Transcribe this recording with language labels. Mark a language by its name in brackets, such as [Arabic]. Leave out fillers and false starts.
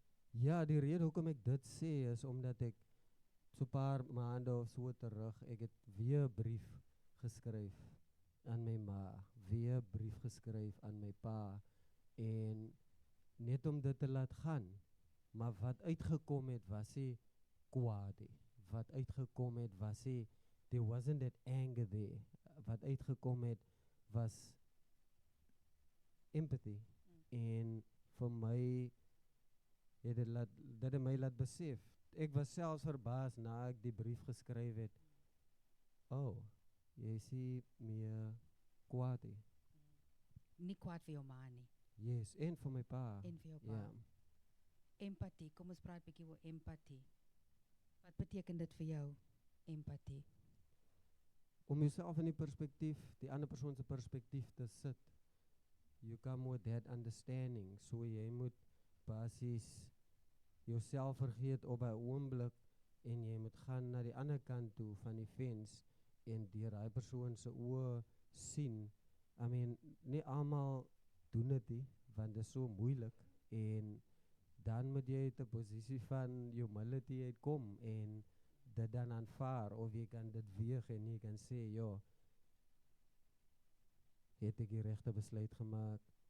[Afrikaans] Ja, die rede hoekom ek dit sê is omdat ek so 'n paar maande of so terug, ek het weer 'n brief geskryf aan my ma, weer 'n brief geskryf aan my pa en net om dit te laat gaan. Maar wat uitgekom het was nie kwaad nie. Wat uitgekom het was nie, [English] there wasn't that anger there. [Afrikaans] Wat uitgekom het was empathy. En vir my het dit my laat besef. Ek was selfs verbaas na ek die brief geskryf het. Jy sê meer kwaad nie. Nie kwaad vir jou ma nie. Yes, en vir my pa. En vir jou pa. Ja. Empatie, kom ons praat 'n bietjie oor empatie. Wat beteken dit vir jou, empatie? Om jouself in die ander persoon se perspektief te sit. [English] You come with that understanding. [Afrikaans] So jy moet basies jouself vergeet op 'n oomblik en jy moet gaan na die ander kant toe van die fence en deur daai persoon se oë sien. Nie almal doen dit nie, want dit is so moeilik en dan moet jy uit 'n posisie van humility uitkom en dit dan aanvaar of jy kan dit weeg en jy kan sê, het ek die regte besluit gemaak?